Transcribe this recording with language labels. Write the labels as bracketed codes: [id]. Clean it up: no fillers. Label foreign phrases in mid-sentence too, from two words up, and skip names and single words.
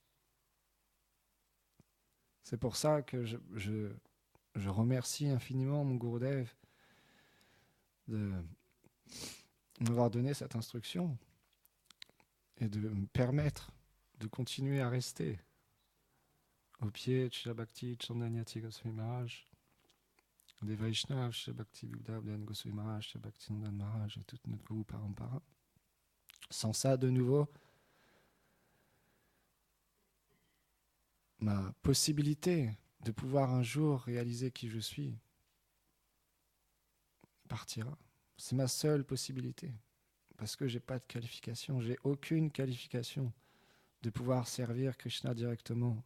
[fr] C'est pour ça que je remercie infiniment mon Gurudev de m'avoir donné cette instruction et de me permettre de continuer à rester au pied de Srila Bhakti Chandanyati Goswami Maharaj, des Vaishnavas, Srila Bhakti Viudabdhan Goswami Maharaj, Srila Bhakti Nandan Maharaj et toute notre [sa] Guru Parampara. [fr] Sans ça, de nouveau, ma possibilité de pouvoir un jour réaliser qui je suis partira. C'est ma seule possibilité. Parce que je n'ai pas de qualification, j'ai aucune qualification de pouvoir servir Krishna directement.